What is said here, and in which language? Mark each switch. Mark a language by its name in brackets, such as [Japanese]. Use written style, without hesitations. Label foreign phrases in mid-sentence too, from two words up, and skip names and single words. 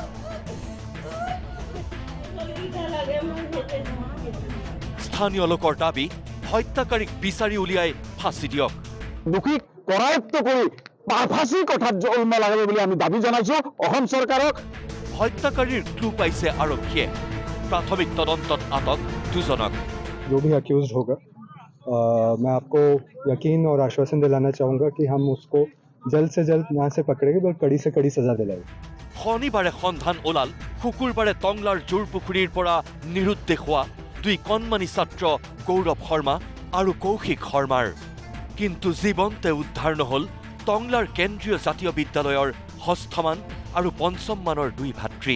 [Assamese] স্থানীয় লোকৰ দাবী, হত্যাকাৰীক বিচাৰি উলিয়াই ফাঁচি দিয়ক। দোষীক কৰায়ত্ব কৰি ফাঁচীৰ কথাত জলমা লাগিব বুলি আমি দাবী জনাইছো অসম চৰকাৰক। হত্যাকাৰীৰ ক্লু পাইছে আৰক্ষীয়ে। প্ৰাথমিক তদন্তত আটক দুজনক। [Hindi] जो भी अक्यूज्ड होगा मैं आपको यकीन और आश्वासन दिलाना चाहूँगा कि हम उसको जल्द से जल्द यहाँ से पकड़ेंगे और कड़ी से कड़ी सजा दिलाएंगे। [Assamese] শনিবাৰে সন্ধান ওলাল শুকুৰবাৰে টংলাৰ জোৰপুখুৰীৰ পৰা নিৰুদ্দেশ হোৱা দুই কণমানি ছাত্ৰ গৌৰৱ শৰ্মা আৰু কৌশিক শৰ্মাৰ। কিন্তু জীৱন্তে উদ্ধাৰ নহল টংলাৰ কেন্দ্ৰীয় জাতীয় বিদ্যালয়ৰ ষষ্ঠমান আৰু পঞ্চমমানৰ দুই ভাতৃ।